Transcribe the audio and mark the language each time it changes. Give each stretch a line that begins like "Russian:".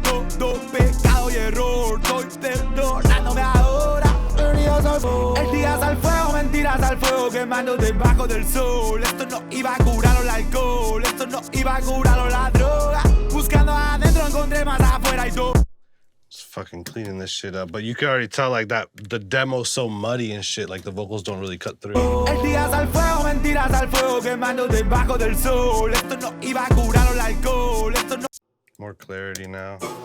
Spanish: Todo pecado y error. Estoy perdonándome ahora. El día al fuego, mentiras al fuego quemando debajo del sol. Esto no iba a curarlo el alcohol. Esto no iba a curarlo la droga. Buscando adentro encontré más afuera y todo.
English: Just fucking cleaning this shit up. But you can already tell like that the demo's so muddy and shit, like the vocals don't really cut through.
Spanish: El día al fuego, mentiras al fuego quemando debajo del sol. Esto no iba a curarlo el alcohol. Esto no.
English: More clarity now.